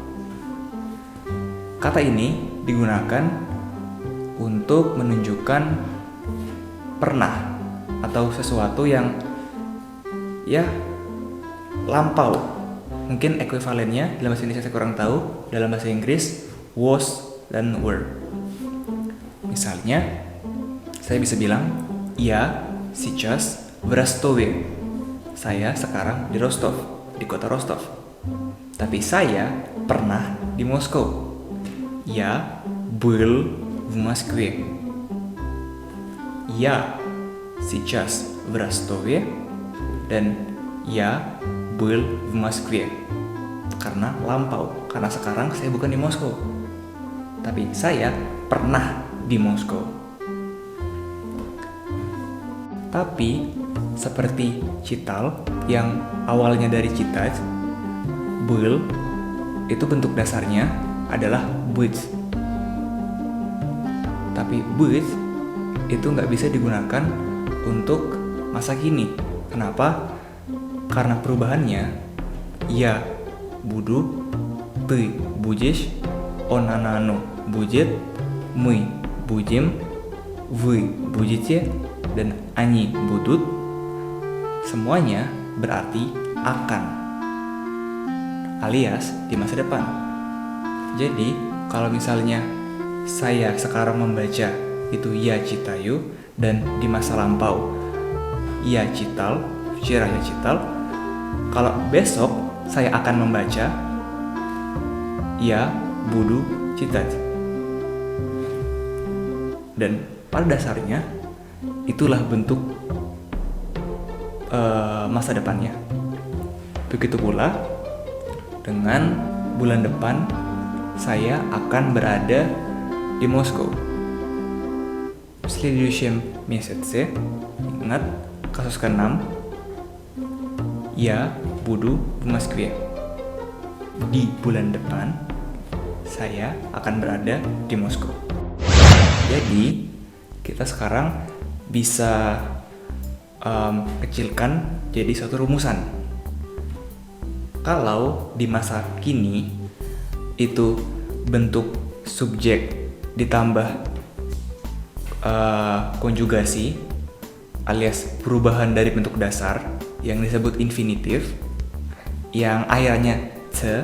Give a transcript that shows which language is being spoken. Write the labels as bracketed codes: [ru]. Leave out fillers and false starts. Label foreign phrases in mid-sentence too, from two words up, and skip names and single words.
[id] Kata ini digunakan untuk menunjukkan pernah atau sesuatu yang lampau. Mungkin ekuivalennya dalam bahasa Indonesia saya kurang tahu. Dalam bahasa Inggris was dan were. Misalnya saya bisa bilang [ru] я сейчас в Ростове. [id] Saya sekarang di Rostov, di kota Rostov. Tapi saya pernah di Moskow. [ru] Я был в Москве. Я сейчас в Ростове. Dan я был в Москве. [id] Karena lampau, karena sekarang saya bukan di Moskow, tapi saya pernah di Moskow. Tapi seperti cital yang awalnya dari citat, был itu bentuk dasarnya adalah быть. Tapi быть itu nggak bisa digunakan untuk masa kini. Kenapa? Karena perubahannya, [ru] я буду, ты будешь, он, она, оно будет, мы будем, вы будете, dan они будут. [id] Semuanya berarti akan, alias di masa depan. Jadi kalau misalnya saya sekarang membaca itu ya citayu, dan di masa lampau ya cital, future ya cital. Kalau besok saya akan membaca ya [ru] буду читать. [id] Dan pada dasarnya itulah bentuk masa depannya. Begitu pula dengan bulan depan saya akan berada di Moskow. [ru] В следующем месяце, [id] ingat kasus ke-6, [ru] я буду в Москве. [id] Di bulan depan saya akan berada di Moskow. Jadi kita sekarang bisa kecilkan jadi suatu rumusan. Kalau di masa kini itu bentuk subjek ditambah konjugasi alias perubahan dari bentuk dasar yang disebut infinitif yang akhirnya te.